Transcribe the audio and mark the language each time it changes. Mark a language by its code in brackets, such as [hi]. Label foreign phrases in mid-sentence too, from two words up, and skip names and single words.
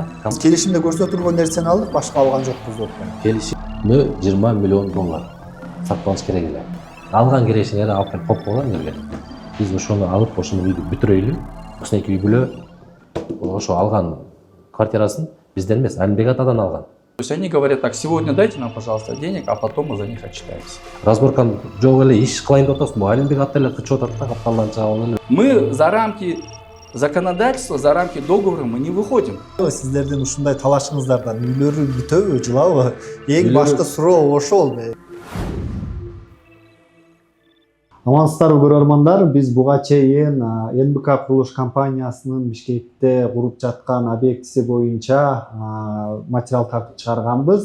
[ky] Келишимде көрсөтүлгөн нерсени алдык, башка алган жокпуз деп. келишимдө 20 миллион доллар сатып алыш керек эле. Алган кирешиңерди алып келип коюп койгула эмнеге? Биз ошону алып, ошону үйдү бүтүрөйлү. Ошондон үй бүлө ошо алган квартирасын бизден эмес, Алимбек атадан алган. [ru] То есть они говорят так: сегодня дайте нам, пожалуйста, денег, а потом мы за них отчитаемся. [ky] Разборканы жок эле иш кылайын деп атасың, Алимбек ата эле кычып атат да, капкандан чыгып эле. [ru] Мы за рамки законодательства, за рамки договора мы не выходим. [ky] Сиздердин ушундай талашыңыздардан үйлөрү бүтөбү, жылабы? Эң башкы суроо ошол. Амансыздарбы көрөрмандар, биз буга чейин НБК курулуш компаниясынын Бишкекте куруп жаткан объектиси боюнча материал тартып чыгарганбыз.